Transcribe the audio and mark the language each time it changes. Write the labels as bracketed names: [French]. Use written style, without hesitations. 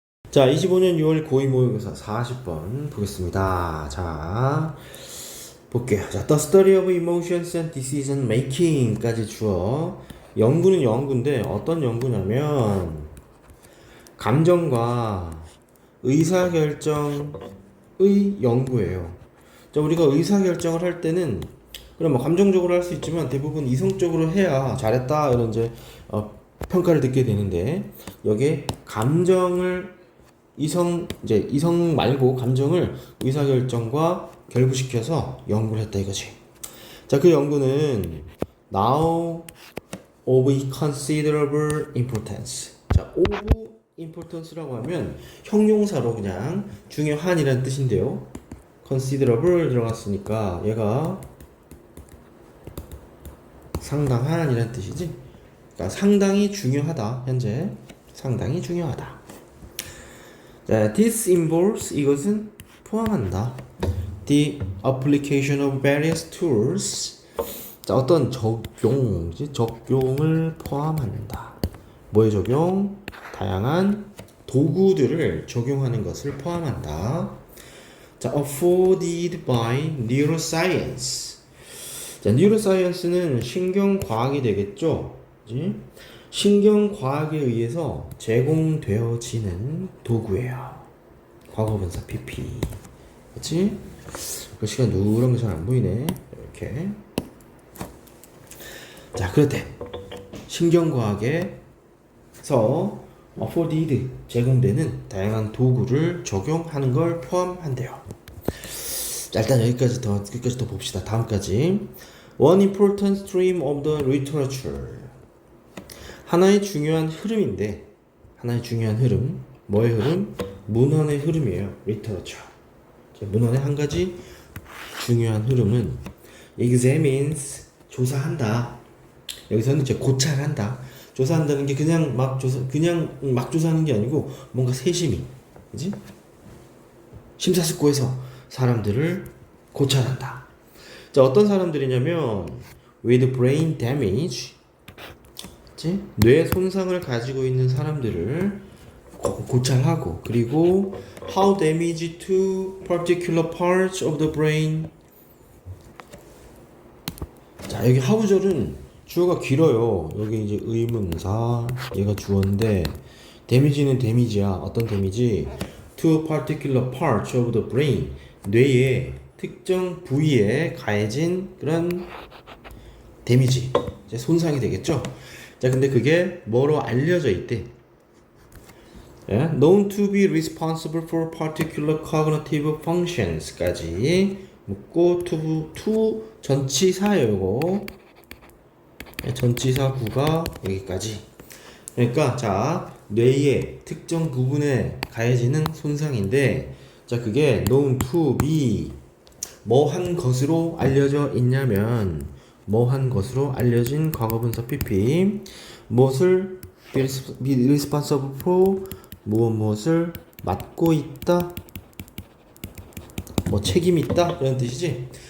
[Korean] 자, 25년 6월 고2 모의고사 40번 보겠습니다. 자, 볼게요. [English] 자, The study of emotions and decision making [Korean] 까지 주어. 연구는 연구인데 어떤 연구냐면 감정과 의사결정의 연구예요. 자, 우리가 의사결정을 할 때는 그럼 뭐 감정적으로 할 수 있지만 대부분 이성적으로 해야 잘했다 이런 이제 평가를 듣게 되는데 여기에 감정을 이성 말고 감정을 의사결정과 결부시켜서 연구를 했다 이거지. 자, 그 연구는 [English] now of considerable importance. [Korean] 자, [English] of importance [Korean] 라고 하면 형용사로 그냥 중요한이라는 뜻인데요. considerable 들어갔으니까 얘가 상당한이라는 뜻이지. 그러니까 상당히 중요하다. 현재 상당히 중요하다. 자, [English] this involves [Korean] 이것은 포함한다. [English] The application of various tools. [Korean] 자, 어떤 적용을 포함한다. 뭐의 적용? 다양한 도구들을 적용하는 것을 포함한다. [English] 자, afforded by neuroscience. [Korean] 자, neuroscience는 신경과학이 되겠죠. 그치? 신경과학에 의해서 제공되어지는 도구예요. 과거분사 PP. 그치? 글씨가 누런 게 잘 안 보이네. 이렇게. 자, 그렇대. 신경과학에서 afforded 제공되는 다양한 도구를 적용하는 걸 포함한대요. 자, 일단 여기까지 끝까지 더 봅시다. 다음까지. [English] One important stream of the literature. [Korean] 하나의 중요한 흐름인데, 하나의 중요한 흐름, 뭐의 흐름? 문헌의 흐름이에요. literature. 문헌의 한 가지 중요한 흐름은 examines, 조사한다. 여기서는 이제 고찰한다. 조사한다는 게 그냥 막 조사하는 게 아니고 뭔가 세심히, 그지? 심사숙고해서 사람들을 고찰한다. 자, 어떤 사람들이냐면 [English] with brain damage, [Korean] 뇌 손상을 가지고 있는 사람들을 고찰하고, 그리고 [English] how damage to particular parts of the brain. [Korean] 자, 여기 how절은 주어가 길어요. 여기 이제 의문사, 얘가 주어인데 damage는 데미지야. 어떤 데미지? [English] to particular parts of the brain. [Korean] 뇌의 특정 부위에 가해진 그런 데미지, 이제 손상이 되겠죠. 자, 근데 그게 뭐로 알려져 있대? [English] Yeah? Known to be responsible for particular cognitive functions [Korean] 까지 묻고 [English] to [Korean] 전치사예요. 전치사구가 여기까지. 그러니까 자, 뇌의 특정 부분에 가해지는 손상인데, 자, 그게 [English] known to be [Korean] 뭐 한 것으로 알려져 있냐면, 뭐 한 것으로 알려진 과거분사 PP, 무엇을 [English] be responsible for, [Korean] 무엇을 맡고 있다, 뭐 책임 있다 이런 뜻이지.